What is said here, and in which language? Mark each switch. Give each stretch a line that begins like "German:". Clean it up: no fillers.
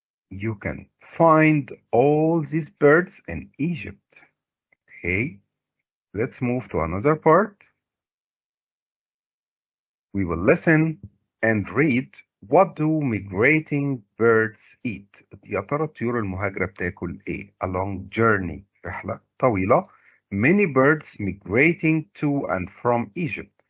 English: You can find all these birds in Egypt. Okay. Let's move to another part. We will listen and read. What do migrating birds eat?
Arabic: يا ترى الطيور المهاجرة بتاكل ايه؟
English: Along journey.
Arabic: رحلة طويلة.
English: Many birds migrating to and from Egypt.